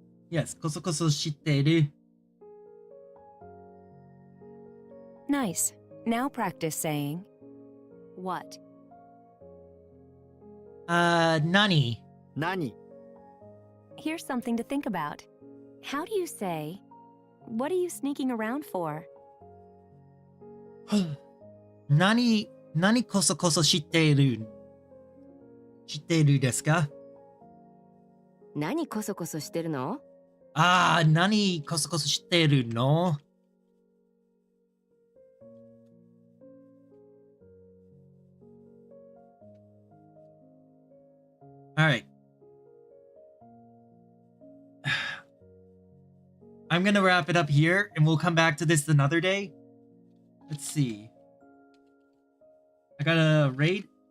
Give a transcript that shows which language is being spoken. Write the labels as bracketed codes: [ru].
[ja] Yes, コソコソしてる。 [en] Nice. Now practice saying, what? [ja] 何何 [en] Here's something to think about. How do you say, what are you sneaking around for? [ja] 何コソコソしてるですか何こそこそしてるの？何コソコソしてるの Alright. [en] I'm gonna wrap it up here and we'll come back to this another day. Let's see. I gotta rate.